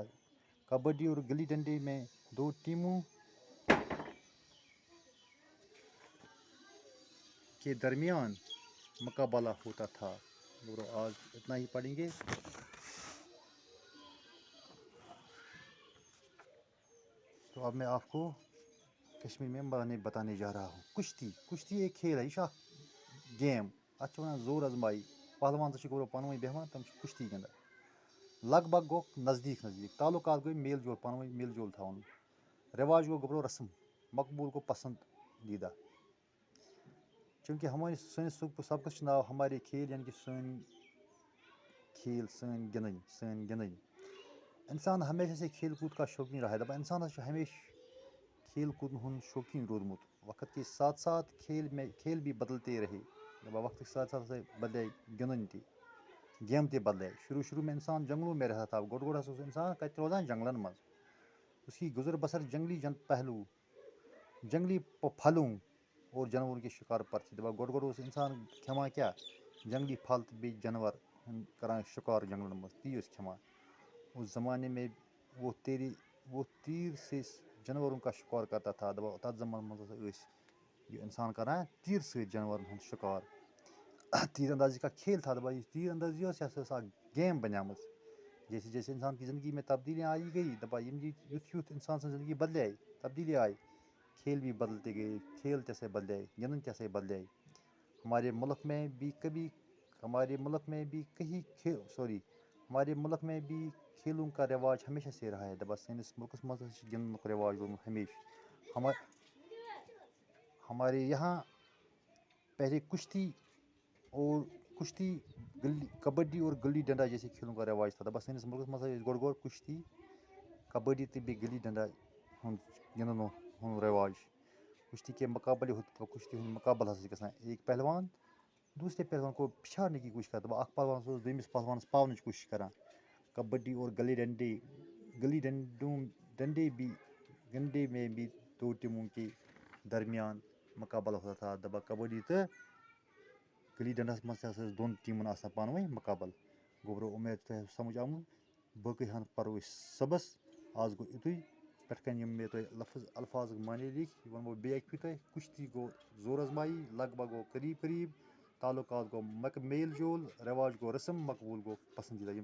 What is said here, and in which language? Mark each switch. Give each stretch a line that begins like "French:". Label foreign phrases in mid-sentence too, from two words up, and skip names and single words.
Urdu: کبڈی اور گلی ڈنڈے میں دو ٹیموں کے درمیان مقابلہ ہوتا تھا۔ آج اتنا ہی پڑھیں گے۔ تو اب میں آپ کو کشمیر میں بتانے جا رہا ہوں۔ کشتی ایک کھیل ہے، یہ گیم
Kashmiri: اتھ ونان زور آزمائی۔ پہلوان تو گو پانوی بیہوان، تم کشتی گندان۔ لگ بھگ گو نزدیک، تعلقات گئی میل جول، پانوی میل جول تھاون۔ رواج گو رسم، مقبول کو پسندیدہ۔
Urdu: چونکہ ہمارے
Kashmiri: سٲنِس سبقس ناو
Urdu: ہمارے کھیل، یعنی کہ
Kashmiri: سٲنۍ کھیل، سٲنۍ گِنٛدٕنۍ۔
Urdu: انسان ہمیشہ سے کھیل کود کا شوقین رہا ہے۔
Kashmiri: دپان انسان ہمیشہ کھیل کود ہند شوقین رودمت۔
Urdu: وقت کے ساتھ ساتھ کھیل بھی بدلتے رہے۔
Kashmiri: وقت کے ساتھ ساتھ بدلے گِنٛدُن تہِ، گیم تہِ بدلے۔
Urdu: شروع میں انسان جنگلوں میں رہتا تھا۔
Kashmiri: گۄڈٕ اوس انسان کتہِ روزان؟ جنگلن منٛز۔
Urdu: اس کی گزر بسر جنگلی پہلو، جنگلی پھلوں اور جانوروں کے شکار پر تھی۔
Kashmiri: گۄڈٕ اوس انسان کھٮ۪وان کیٛاہ؟ جنگلی پھل تہٕ بیٚیہِ جانور کران شکار جنگلن منٛز، تی اوس کھٮ۪وان۔
Urdu: اس زمانے میں وہ تیر سے جانوروں کا شکار کرتا تھا۔
Kashmiri: تتھ زمانس منٛز ٲسۍ یہ انسان کران تیر سۭتۍ جانورن ہُنٛد شکار۔
Urdu: تیر اندازی کا کھیل تھا۔
Kashmiri: یہ تیر اندازی یہِ ہسا اکھ گیم بنیمٕژ۔
Urdu: جیسے جیسے انسان کی زندگی میں تبدیلیاں آئی گئی،
Kashmiri: یُتھ انسان سٕنٛز زندگی بدلے، تبدیلی آئی،
Urdu: کھیل بھی بدلتے گئے،
Kashmiri: کھیل تیسے بدلے، گِنٛدُن تیسے بدلے۔
Urdu: ہمارے ملک میں بھی کھیلوں کا رواج ہمیشہ سے رہا ہے۔
Kashmiri: سٲنِس ملکس منٛز گِنٛدنُک رواج روٗدمُت ہمیشہ۔
Urdu: ہمارے یہاں پہلے کشتی، کبڈی اور گلی ڈنڈا جیسے کھیلوں کا رواج تھا۔
Kashmiri: سٲنِس ملکس منٛز گۄڈٕ کشتی، کبڈی تہٕ بیٚیہِ گلی ڈنڈا ہُنٛد رواج۔
Urdu: کشتی کے مقابلے ہوتے تھے،
Kashmiri: کشتی ہُنٛد مقابلہ ہسا چھِ گژھان۔
Urdu: ایک پہلوان دوسرے پہلوان کو پچھاڑنے کی کوشش کرتا۔
Kashmiri: اکھ پہلوان اوس دوٚیمِس پہلوانس پاونٕچ کوشش کران۔
Urdu: کبڈی اور گلی ڈنڈے میں بھی دو ٹیموں کے درمیان مقابلہ ہوتا تھا۔
Kashmiri: کبڈی تہٕ گلی ڈنڈس منٛز تہِ ہسا ٲس دۄن ٹیٖمن آسان پانہٕ ؤنۍ مقابل۔ گوٚو اُمید تۄہہِ آسوٕ سمجھ آمُت۔ باقٕے ہن پرو أسۍ صُبحس۔ آز گوٚو یُتُے۔ پٮ۪ٹھٕ کَنۍ یِم مےٚ تۄہہِ الفاظُک معنے لیکھۍ، یہِ وَنہو بیٚیہِ اَکہِ پھِرِ تۄہہِ۔ کشتی گوٚو زور آزمایی، لگ بھگ گوٚو قریب قریب، تعلقات گوٚو میل جول، رواج گوٚو رسم، مقبوٗل گوٚو پسندیدہ۔